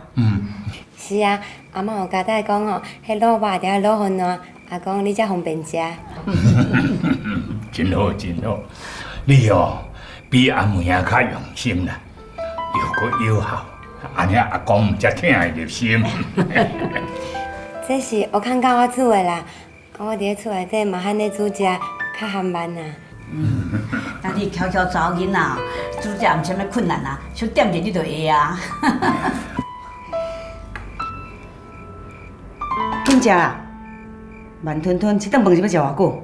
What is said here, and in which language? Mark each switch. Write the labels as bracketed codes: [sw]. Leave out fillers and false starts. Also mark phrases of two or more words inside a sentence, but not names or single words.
[nan] 是啊，阿嬷有交代讲哦，迄萝卜一定要卤好烂，阿公你才方便食。真好真好，你哦比阿妹啊较用心啦，又搁友好，安尼阿公才听会入心。这是我看教我煮的啦，我伫咧厝内底嘛罕咧煮食，较含慢啊。那你悄悄查某囡仔，煮食毋啥物困难啊，小点者你就会啊。紧食啦，慢吞吞，这顿饭是要食偌久？